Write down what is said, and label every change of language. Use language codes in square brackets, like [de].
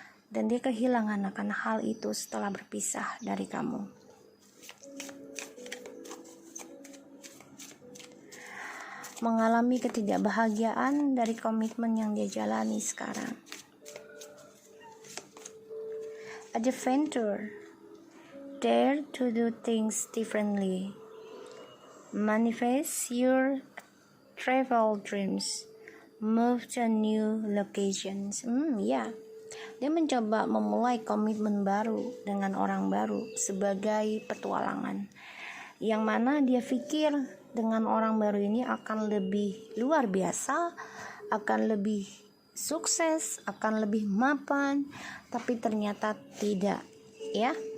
[id] Dan dia kehilangan akan hal itu setelah berpisah dari kamu. Mengalami ketidakbahagiaan dari komitmen yang dia jalani sekarang. [en] Adventure, dare to do things differently. Manifest your travel dreams. Move to new locations. [id] Dia mencoba memulai komitmen baru dengan orang baru sebagai petualangan. Yang mana dia pikir dengan orang baru ini akan lebih luar biasa, akan lebih sukses, akan lebih mapan, tapi ternyata tidak, ya.